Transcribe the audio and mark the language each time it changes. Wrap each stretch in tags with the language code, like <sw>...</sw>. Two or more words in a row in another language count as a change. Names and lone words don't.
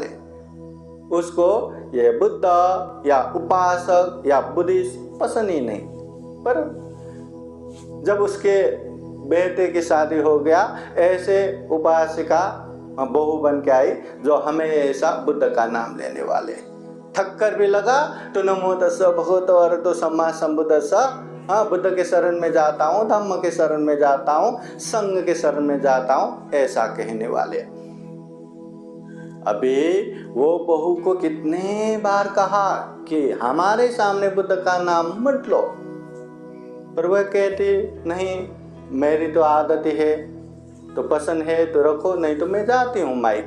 <hi>उसको ये बुद्ध या उपासक या बुद्धिस्ट पसंद ही नहीं। पर जब उसके बेटे की शादी हो गया, ऐसे उपासिका बहू बन के आई जो हमेशा बुद्ध का नाम लेने वाले। थक्कर भी लगा तो</hi> <pi>नमो तस्स भगवतो अरहतो सम्मा सम्बुद्धस्स,</pi> <hi>बुद्ध के शरण में जाता हूँ, धम्म के शरण में जाता हूँ, संघ के शरण में जाता हूँ, ऐसा कहने वाले। अभी वो बहू को कितने बार कहा कि हमारे सामने बुद्ध का नाम मत लो, पर वह कहती नहीं, मेरी तो आदत ही है, तो पसंद है तो रखो, नहीं तो मैं जाती हूँ मायके।</hi>